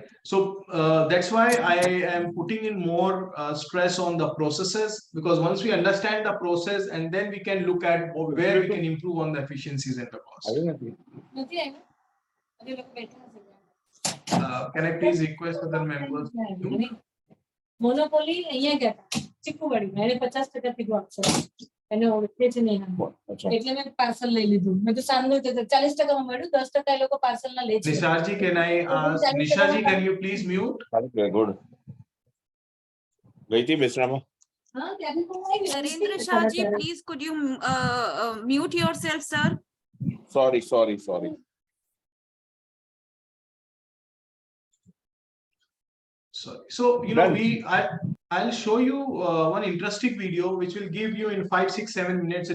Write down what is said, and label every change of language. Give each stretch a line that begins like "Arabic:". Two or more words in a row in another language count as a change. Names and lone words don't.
English: So that's why I am putting in more stress on the processes, because once we understand the process, and then we can look at where we can improve on the efficiencies and the cost. Can I please request other members?
Gujarati: મોનોપોલી અહીંયા ગયા હતા ચીકુવાડી એને 50% કીધું આપશે એને ઓળખે છે નહીં એટલે મેં પાર્સલ લઈ લીધું મેં તો સામનું 40% માં મળ્યું 10% એ લોકો પાર્સલ ના લે છે
English: Nishaji, can I ask Nishaji, can you please mute? Okay, good.
Gujarati: ગઈ તી બેસરામાં હા ત્યાંથી તો આવી
English: Narendra Shahji, please could you mute yourself, sir? sorry Sorry. So I'll show you one interesting video which will give you in 5, 6, 7 minutes.